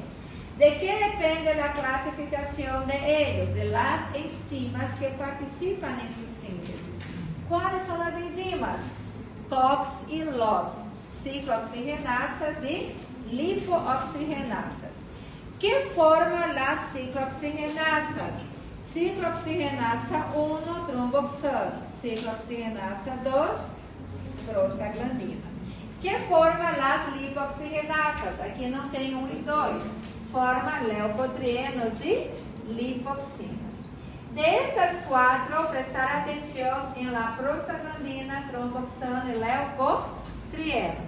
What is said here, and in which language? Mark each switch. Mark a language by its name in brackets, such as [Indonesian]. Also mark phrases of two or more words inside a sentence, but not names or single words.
[Spanish] ¿De qué depende la clasificación de ellos? De las enzimas que participan en su síntesis. ¿Cuáles son las enzimas? COX y LOX, ciclooxigenasas y lipooxigenasas. ¿Qué forman las ciclooxigenasas? Ciclooxigenasa 1, tromboxano. Ciclooxigenasa 2, prostaglandina. ¿Qué forman las lipooxigenasas? Aquí no tem 1 y 2. Forman leucotrienos y lipoxinos. De estas 4, prestar atención en la prostaglandina, tromboxano y leucotrieno.